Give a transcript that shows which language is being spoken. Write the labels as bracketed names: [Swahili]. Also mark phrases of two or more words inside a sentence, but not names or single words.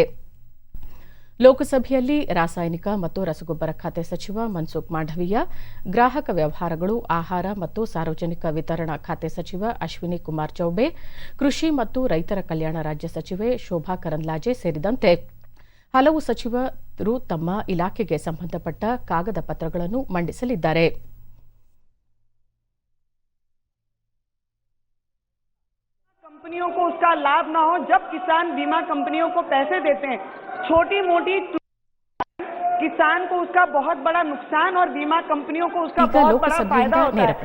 [Kannada] ಲೋಕಸಭೆಯಲ್ಲಿ ರಾಸಾಯನಿಕ ಮತ್ತು ರಸಗೊಬ್ಬರ ಖಾತೆ ಸಚಿವ ಮನ್ಸುಖ್ ಮಾಂಡವೀಯ, ಗ್ರಾಹಕ ವ್ಯವಹಾರಗಳು, ಆಹಾರ ಮತ್ತು ಸಾರ್ವಜನಿಕ ವಿತರಣಾ ಖಾತೆ ಸಚಿವ ಅಶ್ವಿನಿ ಕುಮಾರ್ ಚೌಬೆ, ಕೃಷಿ ಮತ್ತು ರೈತರ ಕಲ್ಯಾಣ ರಾಜ್ಯ ಸಚಿವೆ ಶೋಭಾ ಕರಂದ್ಲಾಜೆ ಸೇರಿದಂತೆ ಹಲವು ಸಚಿವರು ತಮ್ಮ ಇಲಾಖೆಗೆ ಸಂಬಂಧಪಟ್ಟ ಕಾಗದ ಪತ್ರಗಳನ್ನು ಮಂಡಿಸಲಿದ್ದಾರೆ. [Hindi] कंपनियों को उसका लाभ ना हो। जब किसान बीमा कंपनियों को पैसे देते हैं, छोटी मोटी किसान को उसका बहुत बड़ा नुकसान और बीमा कंपनियों को उसका बहुत बड़ा फायदा होता है।